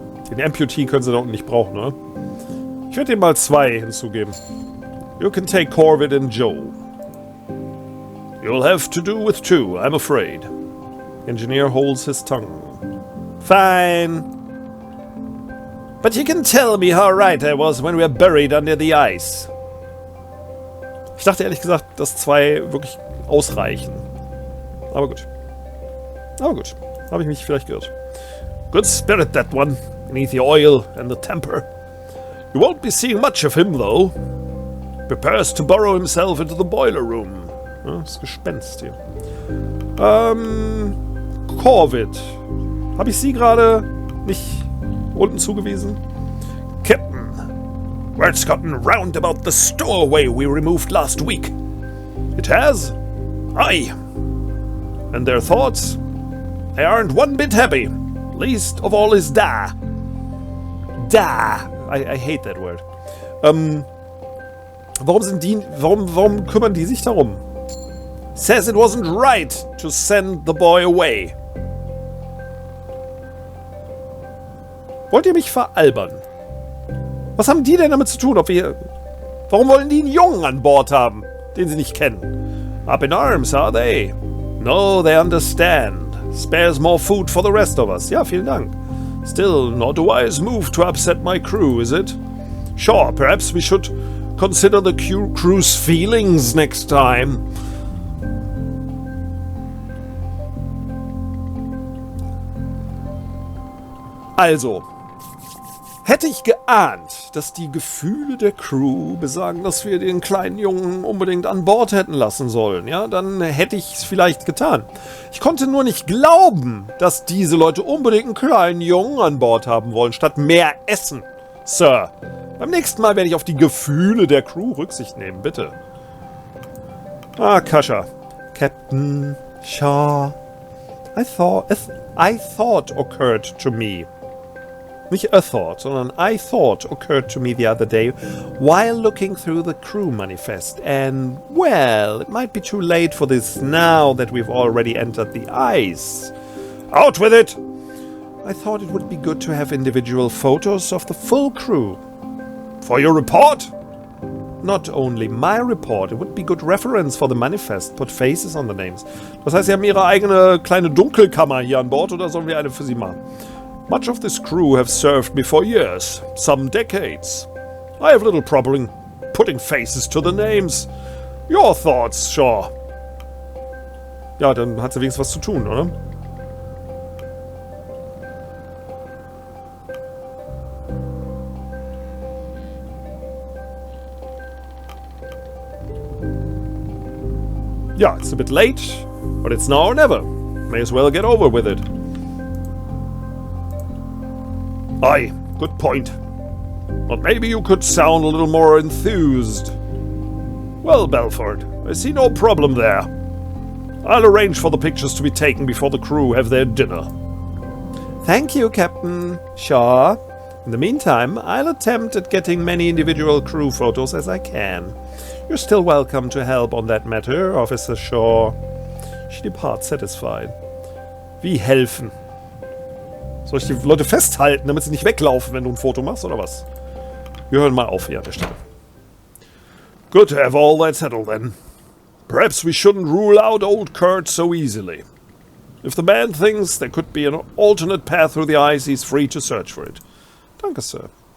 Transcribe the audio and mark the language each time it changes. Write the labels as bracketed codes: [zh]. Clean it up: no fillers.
[de] Den Amputee können sie da unten nicht brauchen, ne? Ich werde dem mal 2 hinzugeben. [en] You can take Corvid and Joe. You'll have to do with 2, I'm afraid. Engineer holds his tongue. Fine. But you can tell me how right I was when we were buried under the ice. [de] Ich dachte ehrlich gesagt, dass 2 wirklich ausreichen. Aber gut. Aber gut. Habe ich mich vielleicht geirrt. [en] Good spirit, that one. Beneath the oil and the temper. You won't be seeing much of him, though. Prepares to burrow himself into the boiler room. [de] Ja, das Gespenst hier. Corvid. Habe ich Sie gerade nicht unten zugewiesen? [en] Captain. Word's gotten round about the stowaway we removed last week. It has? Aye. And their thoughts? They aren't one bit happy. Least of all is Da. Da. I hate that word. [de] Warum kümmern die sich darum? [en] Says it wasn't right to send the boy away. [de] Wollt ihr mich veralbern? Was haben die denn damit zu tun? Warum wollen die einen Jungen an Bord haben, den sie nicht kennen? [en] Up in arms, are they? No, they understand. Spares more food for the rest of us. [de] Ja, vielen Dank. [en] Still, not a wise move to upset my crew, is it? Sure, perhaps we should consider the crew's feelings next time. [de] Also, hätte ich geahnt, dass die Gefühle der Crew besagen, dass wir den kleinen Jungen unbedingt an Bord hätten lassen sollen, ja, dann hätte ich es vielleicht getan. Ich konnte nur nicht glauben, dass diese Leute unbedingt einen kleinen Jungen an Bord haben wollen, statt mehr Essen, Sir. Beim nächsten Mal werde ich auf die Gefühle der Crew Rücksicht nehmen, bitte. [en] Ah, Kascha. Captain Shaw. I thought occurred to me. [de] Nicht [en] a thought, [de] sondern [en] I thought occurred to me the other day while looking through the crew manifest. And, well, it might be too late for this now that we've already entered the ice. Out with it! I thought it would be good to have individual photos of the full crew. For your report? Not only my report, it would be good reference for the manifest. Put faces on the names. [de] Das heißt, Sie haben Ihre eigene kleine Dunkelkammer hier an Bord oder sollen wir eine für Sie machen? [en] Much of this crew have served me for years, some decades. I have little problem putting faces to the names. Your thoughts, Shaw. [de] Ja, dann hat sie wenigstens was zu tun, oder? [en] Yeah, it's a bit late, but it's now or never. May as well get over with it. Aye, good point. But maybe you could sound a little more enthused. Well, Belford, I see no problem there. I'll arrange for the pictures to be taken before the crew have their dinner. Thank you, Captain Shaw. In the meantime, I'll attempt at getting many individual crew photos as I can. You're still welcome to help on that matter, Officer Shaw. She departs satisfied. [de] Wie helfen? Soll ich die Leute festhalten, damit sie nicht weglaufen, wenn du ein Foto machst, oder was? Wir hören mal auf hier an der Stelle. [en] Good to have all that settled then. Perhaps we shouldn't rule out old Kurt so easily. If the man thinks there could be an alternate path through the ice, he's free to search for it. [de] Danke, Sir.